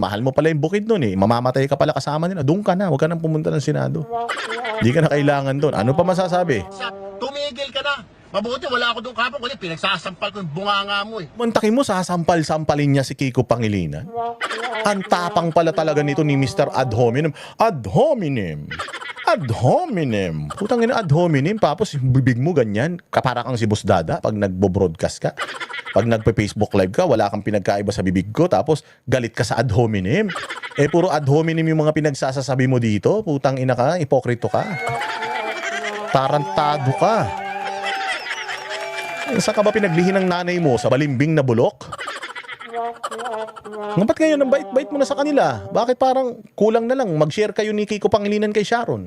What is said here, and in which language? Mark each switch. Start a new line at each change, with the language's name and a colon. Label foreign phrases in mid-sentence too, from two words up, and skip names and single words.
Filipino: Mahal mo pala yung Bukidnon, Mamamatay ka pala kasama nila. Doon ka na, huwag ka nang pumunta ng Senado. Hindi ka na kailangan doon. Ano pa masasabi? Tumigil ka na. Mabuti, wala ako doon kapag ulit. Pinagsasampal ko yung bunganga mo, Mantakin mo, sasampal-sampalin niya si Kiko Pangilinan. Ang tapang pala talaga nito ni Mr.
Latin: Ad hominem. Ad hominem. Ad hominem.
Filipino: Putang ina,
Latin: ad hominem.
Filipino: Tapos bibig mo ganyan. Kapara kang si Boss Dada pag nagbo-broadcast ka. Pag nagpe-Facebook live ka, wala kang pinagkaiba sa bibig ko. Tapos galit ka sa
Latin: ad hominem.
Filipino: Puro
Latin: ad hominem
Filipino: yung mga pinagsasasabi mo dito. Putang ina ka, ipokrito ka. Tarantado ka. Saan ka ba pinaglihin ng nanay mo? Sa balimbing na bulok? Ba't ngayon ang bait-bait mo na sa kanila? Bakit parang kulang na lang mag-share kayo ni Kiko Pangilinan kay Sharon?